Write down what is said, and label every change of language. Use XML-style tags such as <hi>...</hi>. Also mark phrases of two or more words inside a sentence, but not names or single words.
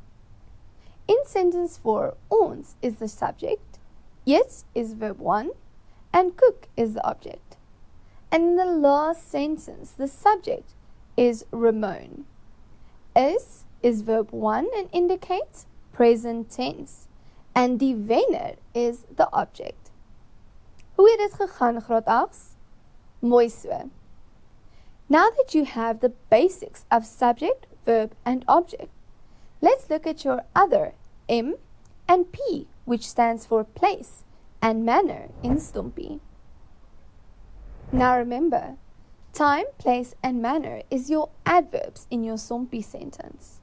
<en>In sentence 4, ons is the subject, eet is verb 1, and koek is the object. And in the last sentence, the subject is Ramon. Is verb 1 and indicates present tense. And</en> <af>die wenner</af> <en>is the object.</en> <af>Hoe het dit gegaan, graad 8? Mooi so.</af> <en>Now that you have the basics of subject, verb, and object, let's look at your other M and P, which stands for place and manner in STOMPI. Now remember, time, place, and manner is your adverbs in your STOMPI sentence.</en>